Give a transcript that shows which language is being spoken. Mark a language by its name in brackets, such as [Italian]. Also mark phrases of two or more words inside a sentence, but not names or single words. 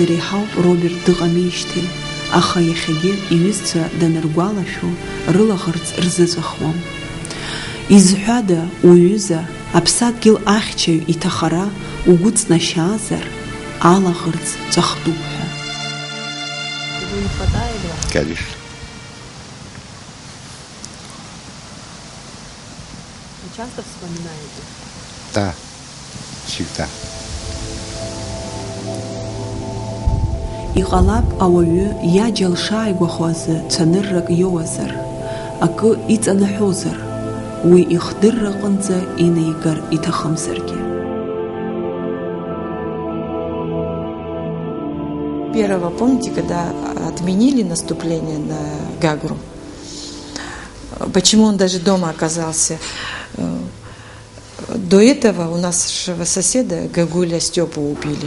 [Abkhazian] реиҳауп Роберт дыҟамижьҭеи, аха иахьагьы иҩызцәа даныргәалашәо рылаӷырӡ рзыҵәахуам. Изҳәада, уҩыза, аԥсадгьыл ахьчаҩ иҭахара угәы ҵнашьаазар, алаӷырӡ ҵәахтәуп ҳәа. [Russian] Конечно. Вы часто вспоминаете? Да, всегда. [Abkhazian] Иҟалап ауаҩы иаџьалшааигәахо азы цәаныррак иоуазар, акы иҵанаҳәозар, уи ихдырраҟынӡа инеигар иҭахымзаргьы. [Russian] 1-го, помните, когда отменили наступление на Гагру? Почему он даже дома оказался? До этого у нашего соседа Гагуля Степу убили.